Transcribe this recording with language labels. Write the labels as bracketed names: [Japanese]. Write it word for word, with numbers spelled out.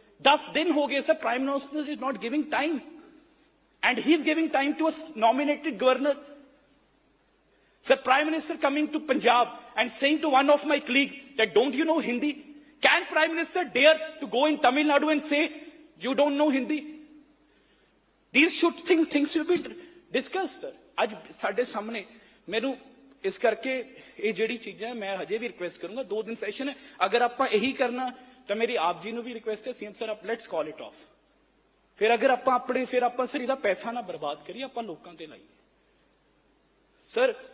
[Punjabi] ਦਸ ਦਿਨ ਹੋ ਗਏ sir, [English] Prime minister is not giving time and he is giving time to a nominated governor sir. Prime minister coming to Punjab and saying to one of my colleague that don't you know Hindi. Can prime minister dare to go in Tamil Nadu and say you don't know Hindi? These should think things should be discussed sir. [Punjabi] ਅੱਜ ਸਾਡੇ ਸਾਹਮਣੇ ਮੈਨੂੰ ਇਸ ਕਰਕੇ ਇਹ ਜਿਹੜੀ ਚੀਜ਼ਾਂ ਮੈਂ ਹਜੇ ਵੀ ਰਿਕੁਐਸਟ ਕਰੂੰਗਾ, ਦੋ ਦਿਨ ਸੈਸ਼ਨ ਹੈ, ਅਗਰ ਆਪਾਂ ਇਹੀ ਕਰਨਾ ਤਾਂ ਮੇਰੀ ਆਪ ਜੀ ਨੂੰ ਵੀ ਰਿਕੁਐਸਟ ਹੈ, ਸੀਐਮ ਸਰ ਆਪ [English] Let's call it off. [Punjabi] ਫਿਰ ਅਗਰ ਆਪਾਂ ਆਪਣੇ ਫਿਰ ਆਪਾਂ ਸਰ ਇਹਦਾ ਪੈਸਾ ਨਾ ਬਰਬਾਦ ਕਰੀਏ, ਆਪਾਂ ਲੋਕਾਂ ਤੇ ਲਾਈਏ ਸਰ।